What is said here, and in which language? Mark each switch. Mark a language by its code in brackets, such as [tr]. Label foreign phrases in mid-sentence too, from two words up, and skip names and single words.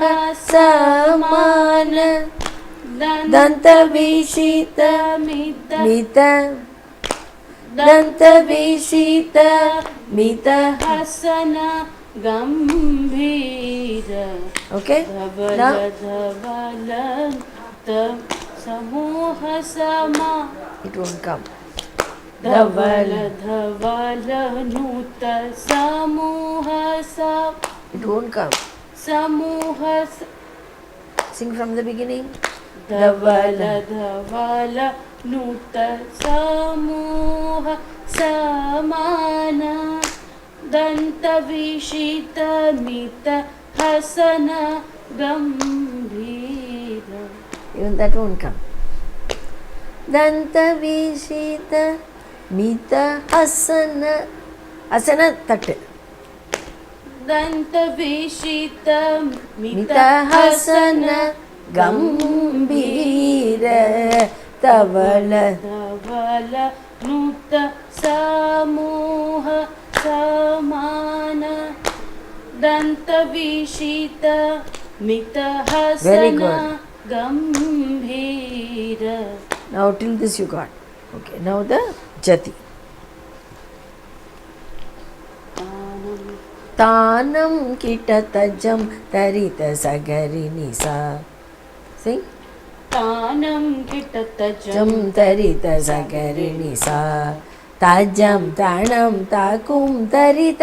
[sa] समान दंत विषित मित दंत विषित मित हसन गंभीर. [en] Okay. [sa] धवल [en] Now [sa] धवल समूह समा [en] it won't come. [sa] धवल धवल नूत समूह [en] It won't come. [sa] समूह [en] Sing from the beginning. [sa] धवल धवल नूत समूह समान दंत विषित मित हसन गंभीर. [en] Even that won't come. [sa] दंत विषित मित हसन हसन तत्तु. दंत विषित मित हसन गंभीर तवल धवल नूत समूह समान दंत विषित मित [en] Very [sa] हसन [en] good. [sa] गंभीर. [en] Now till this you got. Okay. Now the jati. तानं किटतजं तरित सगरि निसा. Sing. तानं किटतजं जं तरित सगरि निसा. ताजं ताणं ताकुं तरित